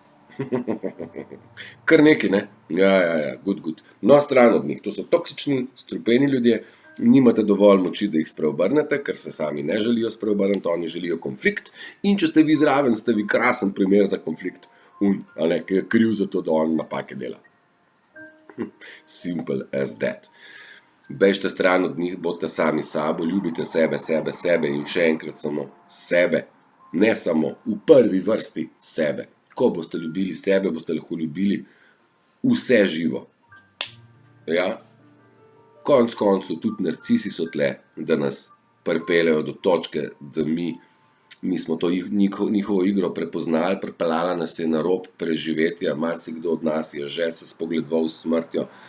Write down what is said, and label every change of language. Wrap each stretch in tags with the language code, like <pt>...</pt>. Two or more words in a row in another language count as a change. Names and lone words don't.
<sl>Kar nekaj, ne? Ja, good. No, stran od njih, to so toksični, strupeni ljudje, nimate dovolj moči, da jih spreobrnete, ker se sami ne želijo spreobrniti, oni želijo konflikt in če ste vi zraven, ste vi krasen primer za konflikt. Ki je kriv za to, da on napake dela.</sl> <en>Simple as that.</en> <sl>Bežite stran od njih, bodite sami sabo, ljubite sebe in še enkrat samo sebe. Ne samo, v prvi vrsti sebe. Ko boste ljubili sebe, boste lahko ljubili vse živo. Ja. Konec koncev, tudi narcisi so tle, da nas pripeljejo do točke, da mi smo to njihovo igro prepoznali, pripeljala nas je na rob preživetja, marsikdo od nas je že se spogledoval s smrtjo.</sl>